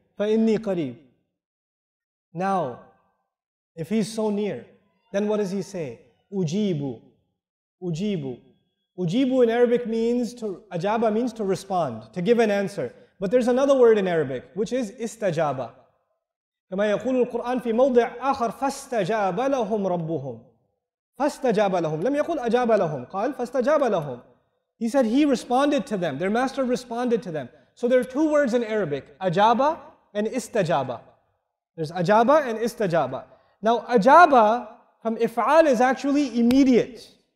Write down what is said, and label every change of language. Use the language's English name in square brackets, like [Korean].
[Arabic] فَإِنِّي قَرِيبٌ. [English] Now, if He's so near, then what does He say? Ujibu. Ujibu. Ujibu in Arabic means ajaba means to respond, to give an answer. But there's another word in Arabic, which is istajaba. [Arabic] كما يقول القرآن في موضع آخر فاستجاب لهم ربهم. فاستجاب لهم. لم يقل أجاب لهم. قال فاستجاب لهم. [English] He said He responded to them. Their master responded to them. So there are two words in Arabic, ajaba and istajaba. There's ajaba and istajaba. Now ajaba from if'al is actually immediate.